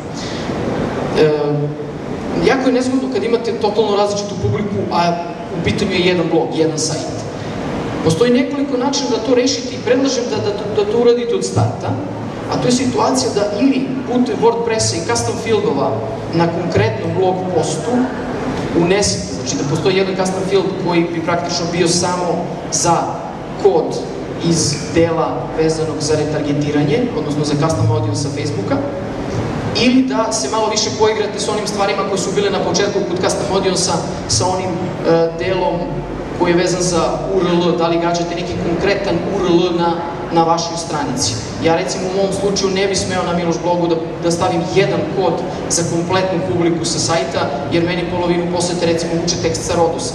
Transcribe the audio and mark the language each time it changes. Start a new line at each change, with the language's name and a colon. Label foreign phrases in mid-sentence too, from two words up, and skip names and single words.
Serbian: Jako je nezgodno kad imate totalno različitu publiku, a u pitanju je jedan blog, jedan sajt. Postoji nekoliko načina da to rešite i predlažem da to uradite od starta, a to je situacija da ili putem WordPressa i
English: custom fieldova
Serbian: na konkretnom
English: blog postu
Serbian: unesete, znači da postoji jedan
English: custom field
Serbian: koji bi praktično bio samo za kod iz dela vezanog za retargetiranje, odnosno za
English: custom audience
Serbian: sa Facebooka, ili da se malo više poigrate s onim stvarima koje su bile na početku kod
English: custom audience-a
Serbian: sa onim delom koji je vezan za URL, da li gađate neki konkretan URL na vašoj stranici. Ja recimo u mom slučaju ne bi smeo na Miloš blogu da stavim jedan kod za kompletnu publiku sa sajta, jer meni polovinu posete recimo uče tekst sa Rodosa.